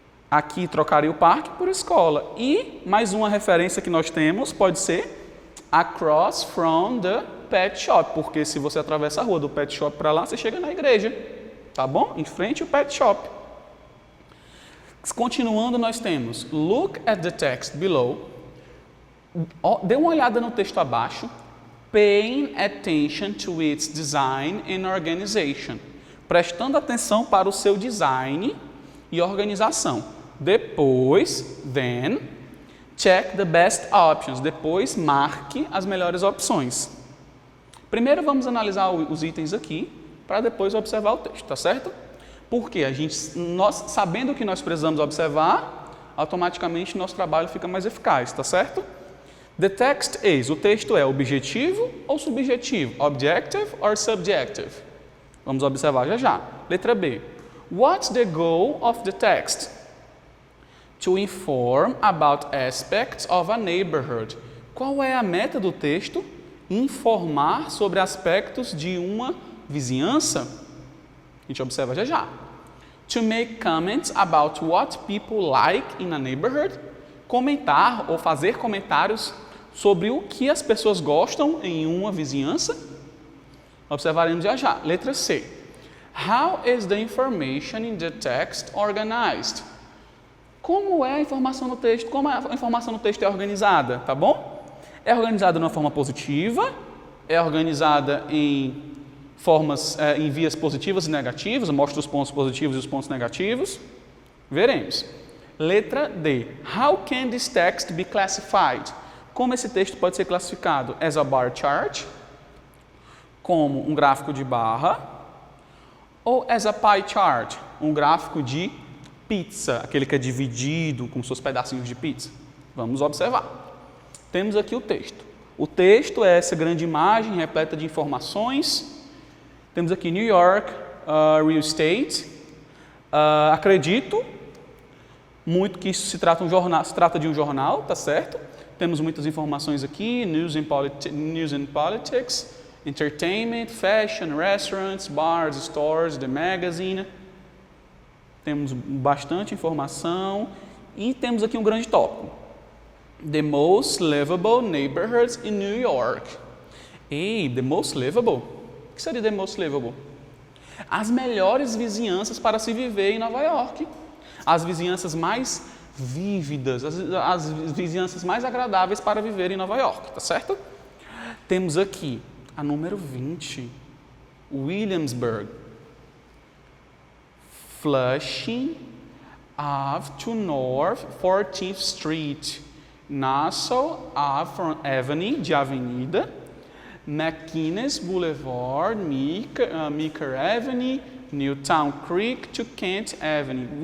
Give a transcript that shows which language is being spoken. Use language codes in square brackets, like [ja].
[pt] Aqui trocaria o parque por escola. E mais uma referência que nós temos pode ser [en] across from the pet shop, [pt] porque se você atravessa a rua do pet shop para lá, você chega na igreja, tá bom? Em frente ao pet shop. Continuando, nós temos [en] look at the text below. [pt] Dê uma olhada no texto abaixo. [en] Paying attention to its design and organization. [pt] Prestando atenção para o seu design e organização. Depois, [en] then, check the best options. [pt] Depois, marque as melhores opções. Primeiro, vamos analisar os itens aqui, para depois observar o texto, tá certo? Porque nós, sabendo o que nós precisamos observar, automaticamente nosso trabalho fica mais eficaz, tá certo? [en] The text is, [pt] o texto é objetivo ou subjetivo? [en] Objective or subjective? [pt] Vamos observar já já. Letra B. [en] What's the goal of the text? To inform about aspects of a neighborhood. [pt] Qual é a meta do texto? Informar sobre aspectos de uma vizinhança. A gente observa já já. [en] To make comments about what people like in a neighborhood. [pt] Comentar ou fazer comentários sobre o que as pessoas gostam em uma vizinhança. Observaremos já já. Letra C. [en] How is the information in the text organized? [pt] Como é a informação no texto? Como a informação no texto é organizada, tá bom? É organizada de uma forma positiva, é organizada em em vias positivas e negativas, mostra os pontos positivos e os pontos negativos. Veremos. Letra D. [en] How can this text be classified? [pt] Como esse texto pode ser classificado? [en] As a bar chart, [pt] como um gráfico de barra, ou [en] as a pie chart, [pt] um gráfico de pizza, aquele que é dividido com seus pedacinhos de pizza. Vamos observar. Temos aqui o texto. O texto é essa grande imagem repleta de informações Temos aqui New York Real Estate. Acredito muito que isso se trata de um jornal, tá certo? Temos muitas informações aqui, News and Politics, Entertainment, Fashion, Restaurants, Bars, Stores, The Magazine. Temos bastante informação e temos aqui um grande tópico. [en] The most livable neighborhoods in New York. The most livable? [pt] O que seria [en] the most livable? [pt] As melhores vizinhanças para se viver em Nova York. As vizinhanças mais vívidas, as vizinhanças mais agradáveis para viver em Nova York, tá certo? Temos aqui a número 20, Williamsburg, Flushing Ave to North 14th Street, Nassau Avenue, de avenida, McInnes Boulevard, Meeker Avenue, Newtown Creek to Kent Avenue.